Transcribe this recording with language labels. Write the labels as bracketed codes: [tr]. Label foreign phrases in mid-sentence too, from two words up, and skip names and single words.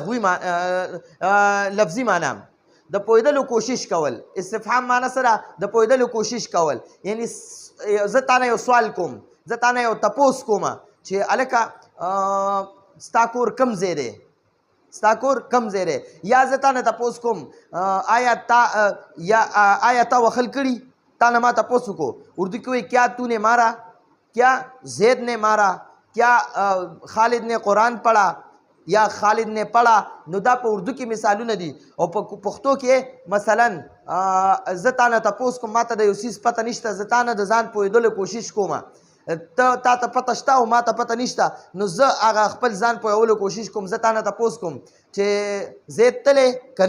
[ps] لفظي معنا د پوهېدلو کوشش کول استفهام معنا سره د پوهېدلو کوشش کول یعنی زه تانه یو سوال کوم زه تانه یو تپوس کوم چې هلکه ستا کور کم ځای دی یا زه تانه تپوس کوم آیا تا وخل کړي تا نه ما تپوس وکړو اردو کې وایي [ur] کیا تو نے مارا کیا زید نے مارا کیا خالد نے قرآن پڑھا یا خالد نے پڑھا [ps] نو دا په اردو کې مثالونه دي او په پښتو کې مثلا زه تانه تپوس کوم ما ته د یو څیز پته نشته زه تانه د ځان پوهېدلو کوشش کوم تا ته پته شته او ما ته پته نشته نو زه هغه خپل ځان پوهولو کوشش کوم زه تانه تپوس کوم چې زید تللی که